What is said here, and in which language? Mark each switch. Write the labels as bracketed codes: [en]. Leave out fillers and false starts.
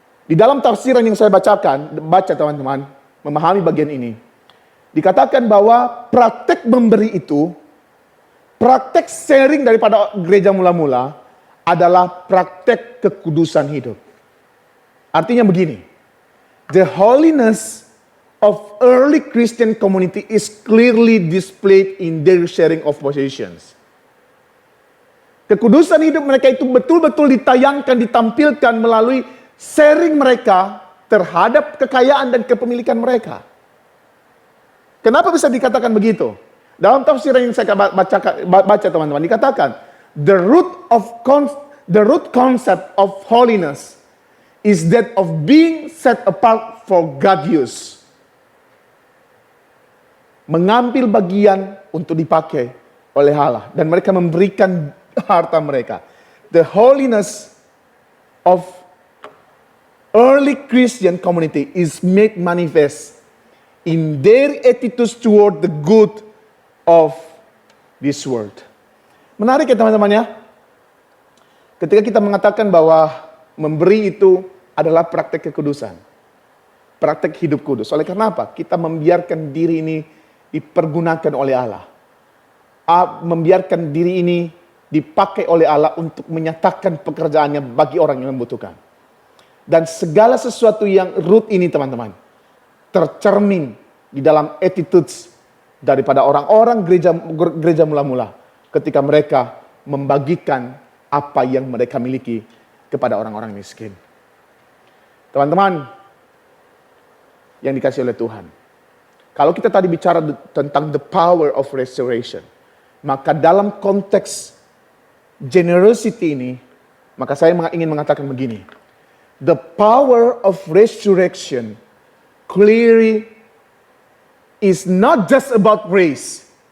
[id] Di dalam tafsiran yang saya baca teman-teman, memahami bagian ini, dikatakan bahwa praktek memberi itu, praktek sharing daripada gereja mula-mula adalah praktek kekudusan hidup. Artinya begini, [en] the holiness of early Christian community is clearly displayed in their sharing of possessions. [id] Kekudusan hidup mereka itu betul-betul ditayangkan, ditampilkan melalui sharing mereka terhadap kekayaan dan kepemilikan mereka. Kenapa bisa dikatakan begitu? Dalam tafsiran yang saya baca teman-teman, dikatakan [en] the root concept of holiness is that of being set apart for God use. [id] Mengambil bagian untuk dipakai oleh Allah, dan mereka memberikan harta mereka. [en] The holiness of early Christian community is made manifest in their attitudes toward the good of this world. [id] Menarik ya teman-teman ya. Ketika kita mengatakan bahwa memberi itu adalah praktek kekudusan. Praktek hidup kudus. Oleh karena apa? Kita membiarkan diri ini dipergunakan oleh Allah. Membiarkan diri ini dipakai oleh Allah untuk menyatakan pekerjaannya bagi orang yang membutuhkan. Dan segala sesuatu yang root ini teman-teman, tercermin di dalam attitudes daripada orang-orang gereja mula-mula ketika mereka membagikan apa yang mereka miliki kepada orang-orang miskin. Teman-teman yang dikasihi oleh Tuhan, kalau kita tadi bicara tentang [en] the power of restoration, [id] maka dalam konteks generosity ini, maka saya ingin mengatakan begini. [en] The power of resurrection clearly is not just about grace.